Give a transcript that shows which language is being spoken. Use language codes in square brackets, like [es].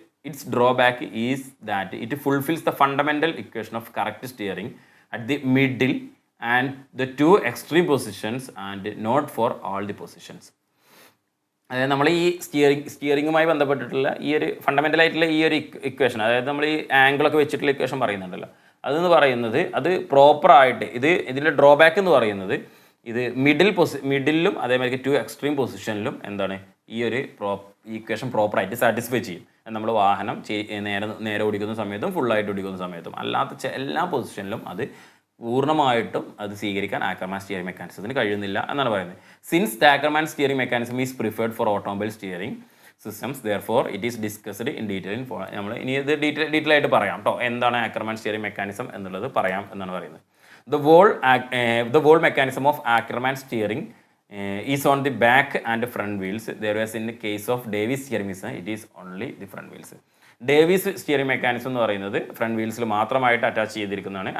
[en] Its drawback is that it fulfills the fundamental equation of correct steering at the middle and the two extreme positions and not for all the positions. [ml] അതായത് നമ്മൾ ഈ സ്റ്റിയറിങ്ങുമായി ബന്ധപ്പെട്ടിട്ടുള്ള ഈ ഒരു fundamental ആയിട്ടുള്ള ഈ ഒരു ഇക്വേഷൻ, അതായത് നമ്മൾ ഈ ആംഗിളൊക്കെ വെച്ചിട്ടുള്ള ഇക്വേഷൻ പറയുന്നുണ്ടല്ലോ, അതെന്ന് പറയുന്നത് അത് പ്രോപ്പറായിട്ട് ഇതിൻ്റെ ഡ്രോബാക്ക് എന്ന് പറയുന്നത് ഇത് മിഡിലും അതേമാതിരി ടു എക്സ്ട്രീം പൊസിഷനിലും എന്താണ് ഈ ഒരു ഇക്വേഷൻ പ്രോപ്പറായിട്ട് സാറ്റിസ്ഫൈ ചെയ്യും. നമ്മൾ വാഹനം നേരെ ഓടിക്കുന്ന സമയത്തും ഫുള്ളായിട്ട് ഓടിക്കുന്ന സമയത്തും അല്ലാത്ത എല്ലാ പൊസിഷനിലും അത് പൂർണ്ണമായിട്ടും അത് സ്വീകരിക്കാൻ ആക്കർമാൻ സ്റ്റിയറിംഗ് മെക്കാനിസത്തിന് കഴിയുന്നില്ല എന്നാണ് പറയുന്നത്. [en] Since the Ackermann steering mechanism is preferred for automobile steering systems therefore it is discussed in detail. [ml] നമ്മൾ ഇനി ഇത് ഡീറ്റെയിൽ ആയിട്ട് പറയാം കേട്ടോ, എന്താണ് ആക്കർമാൻ സ്റ്റിയറിംഗ് മെക്കാനിസം എന്നുള്ളത് പറയാം എന്നാണ് പറയുന്നത്. [en] The whole mechanism of Ackermann steering is on the back and front wheels, whereas in the case of Davies steering mechanism it is only the front wheels. [ml] Davies steering mechanism എന്ന് പറയുന്നത് front വീൽസിൽ മാത്രമായിട്ട് attach ചെയ്തിരിക്കുന്നതാണ്.